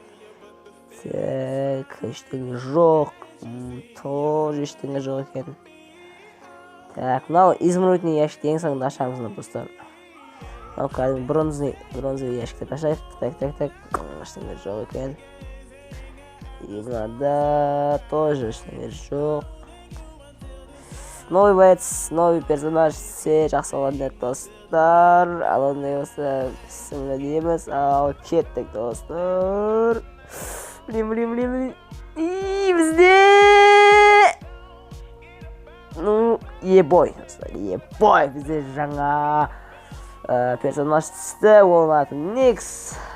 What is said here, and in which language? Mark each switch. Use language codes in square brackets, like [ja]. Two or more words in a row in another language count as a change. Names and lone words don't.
[kk] Так, ештеңе жоқ. Тоже ештеңе жоқ екен. Так, мынау [ru] изумрудный ящикті [kk] ең соңында ашамыз, достар. Мынау кәдімгі [ru] бронзовый ящикті [kk] ашайық. Так. Ештеңе жоқ екен. И мынада тоже ештеңе жоқ. [ru] Новый боец, новый персонаж, все [kk] жақсы болады, достар. Ал ондай болса, бісміллә дейміз. Ал кеттік, достар. Блин. И бізде... Ну, ебой, достар, ебой. Бізде жаңа персонаж түсті, оның аты Никс.